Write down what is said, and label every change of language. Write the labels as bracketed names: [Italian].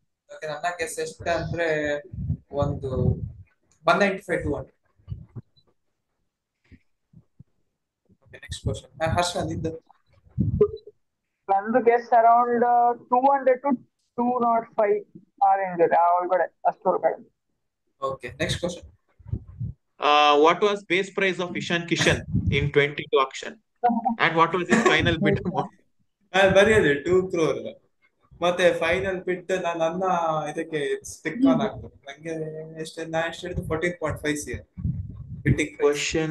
[Kannada] Okay, ನನ್ನ guess ಎಷ್ಟು ಅಂದ್ರೆ ಒಂದು 195 200. [English] Okay, next question. [Kannada] ಹರ್ಷ ನಿಂದು. ನಂದು ಗೆಸ್ ಅರೌಂಡ್ 200 to 205 ಆ ರೇಂಜ್ ಇದೆ, ಆ ಒಳಗಡೆ ಅಷ್ಟು ಒಳಗಡೆ. [English] Okay, next question. What was base price of Ishan Kishan in 22 auction? And what was his final bid amount? [Kannada] ಬರೆಯೋದು 2 crore. ಮತ್ತೆ ಫೈನಲ್ ಬಿಟ್ ನನ್ನ ಇದಕ್ಕೆ ಸ್ಟಿಕ್ ಆನ್ ಆಗ್ತದೆ. ನಂಗೆ ನಾ ಎಷ್ಟು ಹೇಳಿದ್ದು 14.5 CR ಬಿಟ್ಟಿಂಗ್ ಪ್ರೈಸ್.